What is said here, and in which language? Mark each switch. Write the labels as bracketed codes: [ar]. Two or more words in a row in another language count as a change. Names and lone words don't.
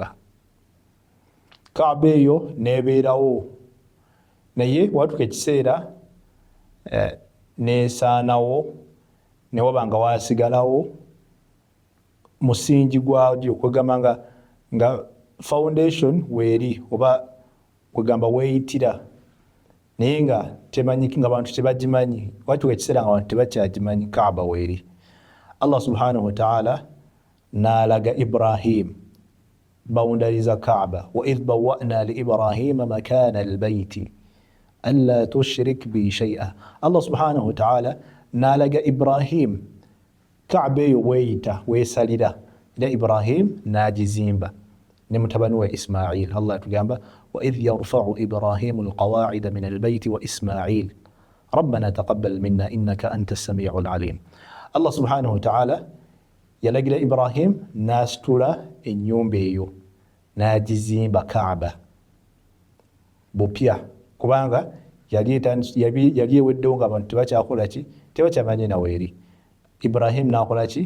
[lg] Kaaba eyo n'ebeerawo naye watuuka ekiseera n'esaanawo ne waba nga waasigalawo musingi gwagyo, kwegamba nga foundation weeri oba kwegamba weeyitira, naye nga temanyiki, nga abantu tebagimanyi. Watuuka ekiseera nga abantu tebakyagimanyi Kaaba weeri. [ar] الله سبحانه وتعالى [lg] n'alaga Ibrahim boundaries za Kaaba, [ar] وإذ بوأنا لإبراهيم مكان البيت ألا تشرك بي شيئا. الله سبحانه وتعالى [lg] n'alaga Ibrahim Kaaba eyo weeyita weesalira, era Ibrahim n'agizimba ne mutabani we Ismail. Allah atugamba [ar] وإذ يرفع إبراهيم القواعد من البيت وإسماعيل ربنا تقبل منا إنك أنت السميع العليم. الله سبحانه وتعالى [lg] yalagira Ibrahim n'asitula ennyumba eyo n'agizimba Kaaba bupya, kubanga yali eweddewo nga abantu tebakyakola ki? Tebakyamanyi naweeri. Ibrahim n'akola ki?